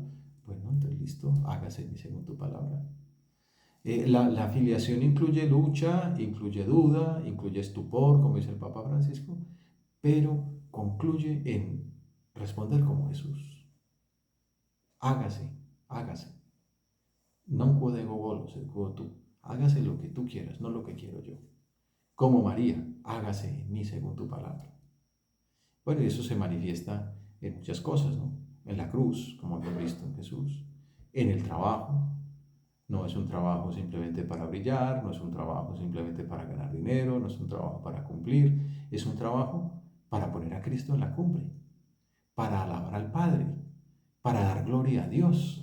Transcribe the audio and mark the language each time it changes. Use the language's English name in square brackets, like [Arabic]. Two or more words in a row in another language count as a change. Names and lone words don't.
[Spanish] Bueno, entonces listo, hágase en mí según tu palabra. La filiación incluye lucha, incluye duda, incluye estupor, como dice el Papa Francisco, pero concluye en responder como Jesús. Hágase, hágase. [Latin] Non quod ego volo, sed quod tu. [Spanish] Hágase lo que tú quieras, no lo que quiero yo. Como María, hágase en mí según tu palabra. Bueno, y eso se manifiesta en muchas cosas, ¿no? En la cruz, como hemos visto en Jesús. En el trabajo. No es un trabajo simplemente para brillar, no es un trabajo simplemente para ganar dinero, no es un trabajo para cumplir, es un trabajo para poner a Cristo en la cumbre, para alabar al Padre, para dar gloria a Dios.